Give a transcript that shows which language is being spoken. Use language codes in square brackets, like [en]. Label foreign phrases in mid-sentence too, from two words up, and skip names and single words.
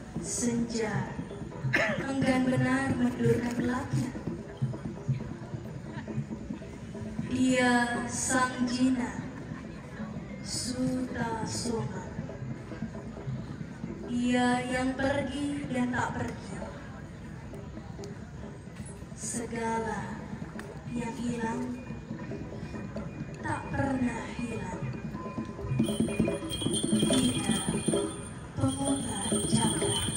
[id] Senja enggan benar mendurkan gelapnya. Dia sang jina, Sutasoma. Dia yang pergi dan tak pergi. Segala yang hilang tak pernah hilang. Dia pemutar cakra.